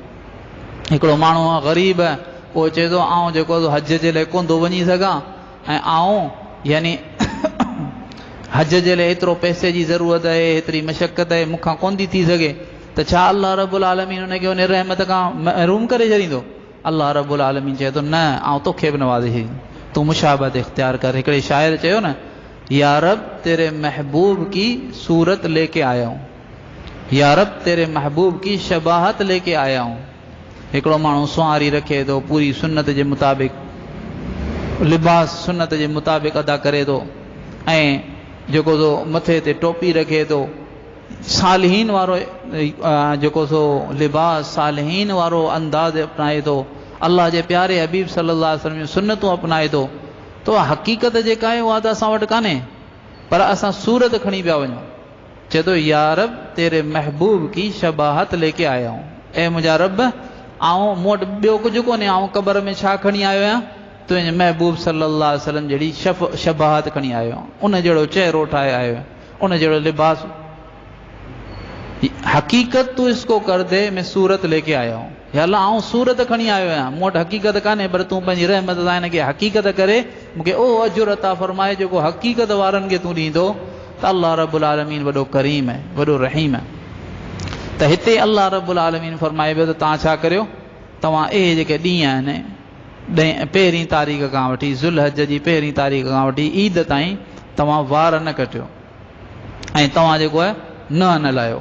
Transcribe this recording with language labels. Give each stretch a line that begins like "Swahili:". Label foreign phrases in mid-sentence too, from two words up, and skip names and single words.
Sindhi: हिकिड़ो माण्हू आहे ग़रीब, उहो चए थो आउं जेको हज जे लाइ कोन थो वञी सघां ऐं आउं यानी हज जे लाइ एतिरो पैसे जी ज़रूरत आहे, एतिरी मशक़त आहे, मूंखां कोन थी सघे, त छा अल्लाह रब्बुल आलमीन हुनखे उन रहमत खां महरूम करे छॾींदो? अल्लाह रब्बुल आलमीन चए थो न, आउं तोखे बि नवाज़े छॾींदुमि, तूं मुशाबत इख्तियार कर। हिकिड़े शाइर चयो न,
Urdu: یا رب تیرے محبوب کی صورت لے کے آیا ہوں، یا رب تیرے محبوب کی شباہت لے کے آیا ہوں.
Sindhi: हिकिड़ो माण्हू सुवारी रखे थो, पूरी सुन्नत जे मुताबिक़ लिबास सुन्नत जे मुताबिक़ अदा करे थो ऐं जेको सो मथे ते टोपी रखे थो, सालिहीन वारो जेको सो लिबास, सालिहीन वारो अंदाज़ अपनाए थो, अल्लाह जे प्यारे हबीब सल्लल्लाहु अलैहि वसल्लम सुन्नतूं अपनाए थो, तो हक़ीक़त जेका आहे उहा त असां वटि कान्हे, पर असां सूरत खणी पिया वञूं। चए थो
Urdu: یا رب تیرے محبوب کی شباہت لے کے آیا ہوں,
Sindhi: ऐं मुंहिंजा रब आऊं मूं वटि ॿियो कुझु कोन्हे, आऊं क़बर में छा खणी आयो आहियां? तुंहिंजे महबूब सल्लल्लाहु अलैहि वसल्लम जहिड़ी शबाहत खणी आयो आहियां, उन जहिड़ो चहिरो ठाहे आयो आहियां, उन जहिड़ो लिबास।
Urdu: حقیقت تو اس کو کر دے، میں صورت لے کے آیا ہوں.
Sindhi: या अल्लाह आऊं सूरत खणी आयो आहियां, मूं वटि हक़ीक़त कान्हे, पर तूं पंहिंजी रहमत सां हिन खे हक़ीक़त करे मूंखे ओ अजुर अता फरमाए जेको हक़ीक़त वारनि खे तूं ॾींदो। त अल्लाह रब्बुल आलमीन वॾो करीम आहे, वॾो रहीम आहे। त हिते अल्लाह रब्बुल आलमीन फरमाए पियो त तव्हां छा करियो, तव्हां इहे जेके ॾींहं आहिनि, पहिरीं तारीख़ खां वठी ज़ुल्हज जी पहिरीं तारीख़ खां वठी ईद ताईं तव्हां वार न कटियो ऐं तव्हां जेको आहे न हलायो।